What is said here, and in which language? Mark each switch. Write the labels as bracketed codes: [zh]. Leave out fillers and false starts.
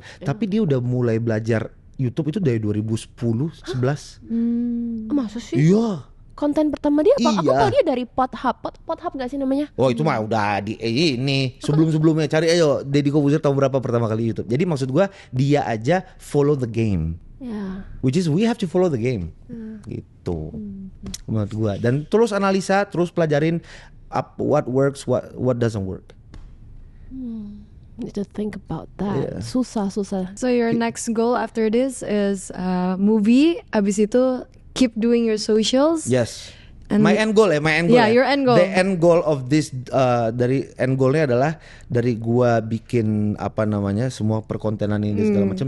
[id] Tapi dia udah mulai belajar YouTube itu dari 2010 11. Masa sih? Iya. konten pertama dia apa? Aku Iya. tahu dia dari Pornhub gak sih namanya? Oh itu mah udah di ini sebelum-sebelumnya cari ayo Deddy Corbuzier tahun berapa pertama kali YouTube. Jadi maksud gua dia aja [en] follow the game. [id] Ya. [en] Which is we have to follow the game. [id] Gitu. Menurut gua dan terus analisa, terus pelajarin [en] what works, what doesn't work. Need to think about that. Yeah. [id] Susah. [en] So your next goal after this is movie. [id] Abis itu [en] keep doing your socials. Yes. And My end goal. Yeah, your end goal. The end goal of this [id] dari end goalnya adalah dari gua bikin apa namanya semua perkontenan ini segala macam.